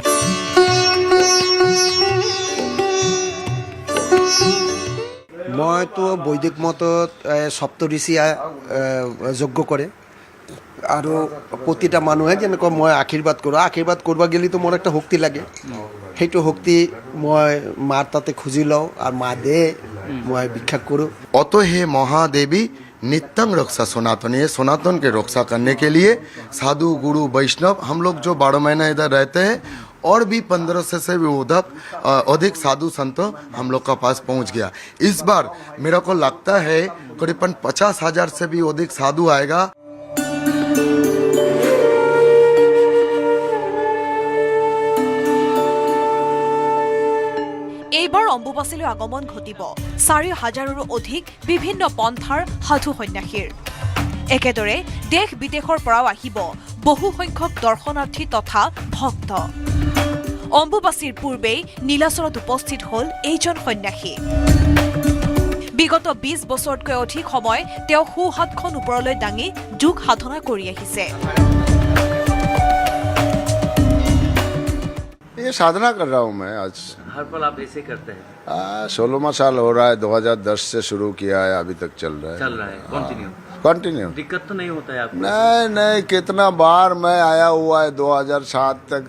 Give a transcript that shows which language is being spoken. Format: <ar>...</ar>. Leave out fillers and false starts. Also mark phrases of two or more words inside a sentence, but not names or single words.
<as>মইতো বৈদিক মতত সপ্তঋষিয়ে যজ্ঞ কৰে আৰু প্ৰতিটা মানুহে যেনেকৈ মই আশীৰ্বাদ কৰোঁ, আশীৰ্বাদ কৰিব গেলিতো মোৰ একটা শক্তি লাগে। সেইটো শক্তি মই মাৰ তাতে খুজি লওঁ আৰু মা দে মই ভিক্ষা কৰোঁ।</as> <sa>अत हे महादेवी नित्यं रक्षा सनातन,</sa> <hi>ये सनातन के रक्षा करने के लिए साधु गुरु वैष्णव हम लोग जो 12 महीना इधर रहते हैं और भी 1500 से भी अधिक साधु संत हम लोग का पास पहुंच गया। इस बार मेरे को लगता है करीबन 50,000 से भी अधिक साधु आएगा।</hi> <as>এইবাৰ অম্বুবাচীলৈ আগমন ঘটিব 4,000ৰো অধিক বিভিন্ন পন্থাৰ সাধু সন্যাসীৰ। একেদৰে দেশ বিদেশৰ পৰাও আহিব বহু সংখ্যক দৰ্শনাৰ্থী তথা ভক্ত। অম্বুবাচীৰ পূৰ্বেই নীলাচলত উপস্থিত হ'ল এইজন সন্যাসী। বিগত 20 বছৰতকৈ অধিক সময় তেওঁ সোঁহাতখন ওপৰলৈ দাঙি যোগ সাধনা কৰি আহিছে।</as> <hi>ये साधना कर रहा हूँ मैं आज। हर पल आप ऐसे करते हैं? 16वां साल हो रहा है, 2010 से शुरू किया है, अभी तक चल रहा है। कंटिन्यू। दिक्कत तो नहीं होता है आपको? नहीं, कितना बार मैं आया हुआ है 2007 तक।</hi>